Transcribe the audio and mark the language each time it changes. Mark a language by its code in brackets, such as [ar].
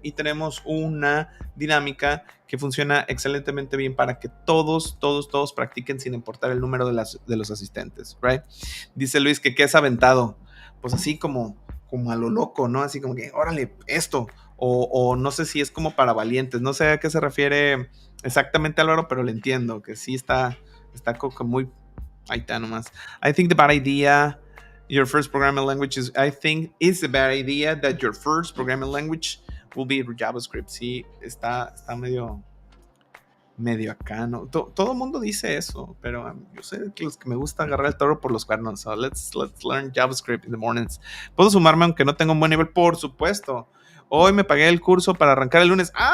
[es] Y tenemos una dinámica que funciona excelentemente bien para que todos practiquen sin importar el número de los asistentes, right? Dice Luis que ¿qué es aventado? Pues así como a lo loco, ¿no? Así como que, órale, esto. O no sé si es como para valientes. No sé a qué se refiere exactamente Álvaro, pero le entiendo que sí está como muy... Ahí está nomás. [en] I think the bad idea your first programming language is... I think it's a bad idea that your first programming language will be JavaScript. [es] Sí, está medio acá, ¿no? Todo el mundo dice eso, pero yo sé que los que me gusta agarrar el toro por los cuernos. [en] So let's learn JavaScript in the mornings. [es] ¿Puedo sumarme aunque no tenga un buen nivel? Por supuesto. Hoy me pagué el curso para arrancar el lunes.